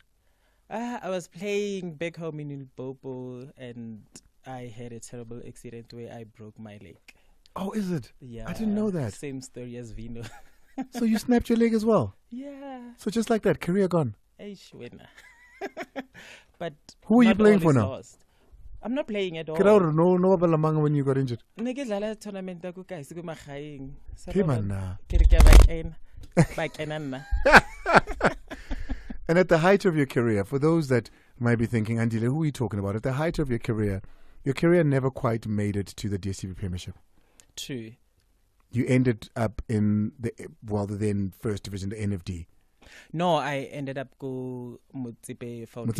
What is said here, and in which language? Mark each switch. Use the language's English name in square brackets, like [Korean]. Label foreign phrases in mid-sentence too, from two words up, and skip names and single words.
[English] I was playing back home in Limpopo, and I had a terrible accident where I broke my leg. Oh, is it? Yeah. I didn't know that. Same story as Vino. So you snapped your leg as well? Yeah. So just like that, career gone? But who are you not playing all for is now? lost. I'm not playing at all. No Balamanga when you got injured. [Northern Sotho] Ne ke dlala tournament ya ko kae se ko magaeng. Ke banna. Ke re ke ba kena nna. [English] And at the height of your career, for those that might be thinking, Andile, who are you talking about? At the height of your career never quite made it to the DSTV Premiership. True. You ended up in the then first division, the NFD. No, I ended up go Motsepe Foundation.